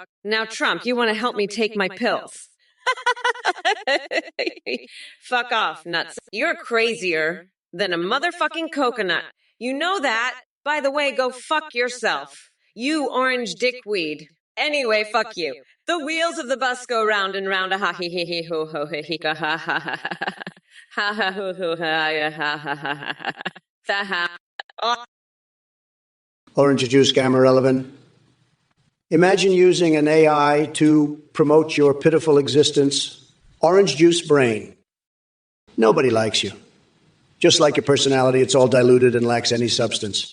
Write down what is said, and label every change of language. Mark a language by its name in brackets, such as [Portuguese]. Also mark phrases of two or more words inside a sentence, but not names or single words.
[English] Now, Trump, you want to help me take my pills? Fuck off, nuts. You're crazier than a motherfucking coconut. You know that. By the way, go fuck yourself. You orange dickweed. Anyway, fuck you. The wheels of the bus go round and round. Ha he he he ho ho he he ha ha ha ha ha ha hoo hoo ha ya ha ha ha ha ha ha. Orange juice, gamma relevant. Imagine using an AI to promote your pitiful existence. Orange juice brain. Nobody likes you. Just like your personality, it's all diluted and lacks any substance.